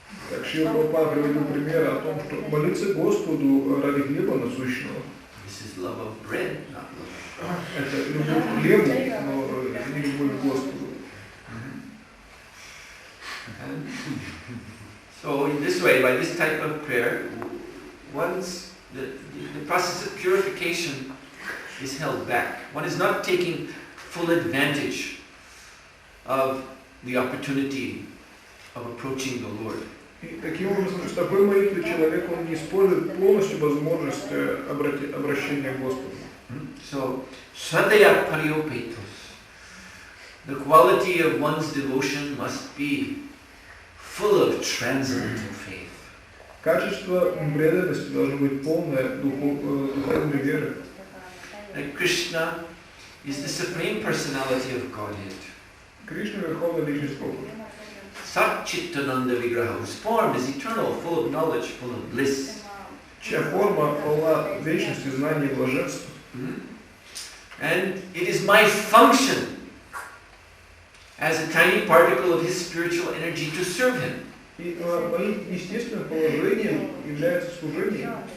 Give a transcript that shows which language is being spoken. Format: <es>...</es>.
<ru>Так Шрила Прабхупада приводил пример о том, что молиться Господу ради хлеба насущного.</ru> <en>This is love of bread, not love.</en> <ru>Это любовь к хлебу, но не любовь к Господу.</ru> <en>And so in this way, by this type of prayer, the process of purification is held back. One is not taking full advantage of the opportunity of approaching the Lord.</en> <ru>И таким образом, с такой молитвой человек, он не использует полностью возможность обращения к Господу.</ru> <en>So, Shraddhaya Pariyopetos. The quality of one's devotion must be full of transcendental faith.</en> <ru>Качество преданности должно быть полное духовной веры.</ru> <en>Like Krishna is the supreme personality of Godhead.</en> <ru>Кришна — верховная личность Бога.</ru> <en>Sat Chittananda Vigraha, whose form is eternal, full of knowledge, full of bliss.</en> <ru>Чья форма полна вечности, знания и блаженства.</ru> <en>And it is my function as a tiny particle of his spiritual energy to serve him.</en> <ru>И моим естественным положением является служение.</ru>